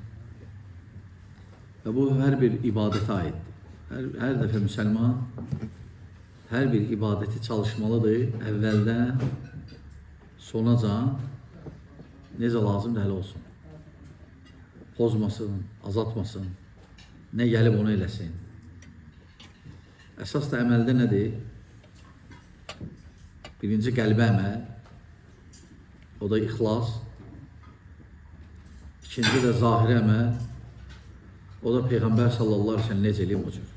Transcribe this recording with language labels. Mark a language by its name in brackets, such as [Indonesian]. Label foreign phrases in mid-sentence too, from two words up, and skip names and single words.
[Turkish] Ve bu her bir ibadete ait. Her defa Müslüman her bir ibadeti çalışmalıdır. [Azerbaijani] Evvelden sonaca nece lazım da olsun. Pozmasın, azaltmasın. Ne gelip onu eləsin. Əsas da əməldə nədir? Birinci qəlbə əməl, o da ixlas. İkinci de zahiri əməl, o da Peyğəmbər [Arabic] صلى الله عليه وسلم [Azerbaijani] necə eləyib o cür.